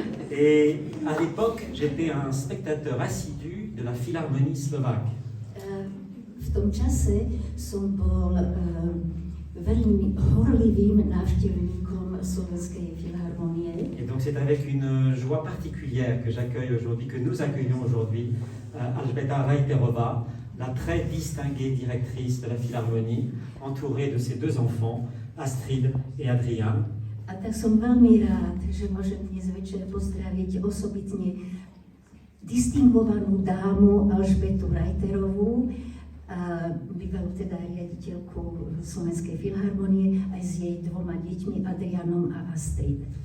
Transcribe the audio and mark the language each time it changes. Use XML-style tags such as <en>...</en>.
<fr>Et à l'époque, j'étais un spectateur assidu de la Philharmonie slovaque.</fr> <sk>V tom čase som bol veľmi horlivým návštevníkom Slovenskej filharmonie.</sk> <fr>Et donc c'est avec une joie particulière que j'accueille aujourd'hui, que nous accueillons aujourd'hui, Alžbeta Rajterová, la très distinguée directrice de la Philharmonie, entourée de ses deux enfants, Astrid et Adrian.</fr> <sk>A tak som veľmi rád, že môžem dnes večer pozdraviť osobitne distingovanú dámu Alžbetu Rajterovú, a bývalú teda riaditeľku Slovenskej filharmonie aj s jej dvoma deťmi Adrianom a Astrid.</sk>